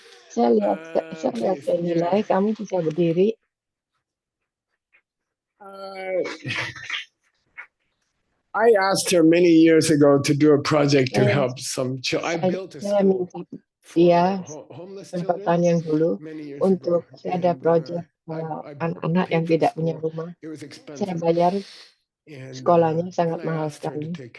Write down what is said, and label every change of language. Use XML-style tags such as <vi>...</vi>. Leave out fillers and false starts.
<id>Saya lihat Candy Lai, kamu bisa berdiri.</id> <en>I asked her many years ago to do a project to help some children. I built a school</en> <id>dia kesempatan yang dulu untuk ada proyek anak-anak yang tidak punya rumah. Saya bayar sekolahnya sangat mahal sekali.</id>